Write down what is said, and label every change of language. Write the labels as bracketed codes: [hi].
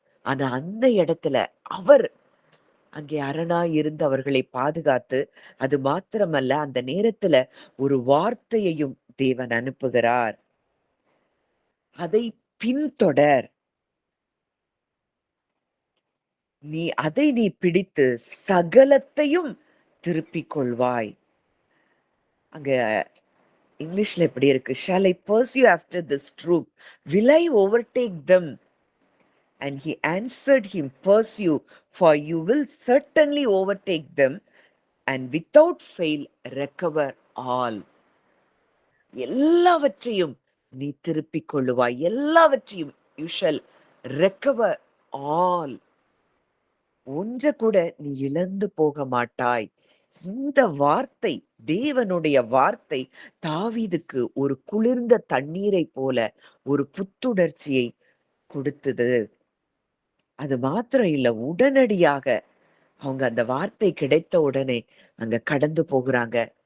[ta] ஆனா அந்த இடத்துல அவர் அங்கே அரணாய் இருந்து அவர்களை பாதுகாத்து, அது மாத்திரமல்ல, அந்த நேரத்துல ஒரு வார்த்தையையும் தேவன் அனுப்புகிறார். அதை பின்தொடர். அதை நீ பிடித்து சகலத்தையும் திருப்பிக் கொள்வாய். அங்க இங்கிலீஷ்ல எப்படி இருக்கு? [en] Shall I pursue after this troop? Will I overtake them? And he answered him, pursue, for you will certainly overtake them and without fail recover all. [ta] எல்லாவற்றையும் நீ திருப்பிக் கொள்ளுவாய். எல்லாவற்றையும் [en] you shall recover all. [ta] ஒன்று கூட நீ இழந்து போக மாட்டாய். இந்த வார்த்தை, தேவனுடைய வார்த்தை தாவீதுக்கு ஒரு குளிர்ந்த தண்ணீரை போல ஒரு புத்துணர்ச்சியை கொடுத்தது. அது மாத்திரம் இல்ல, உடனடியாக அவங்க அந்த வார்த்தை கிடைத்த உடனே அங்க கடந்து போகிறாங்க.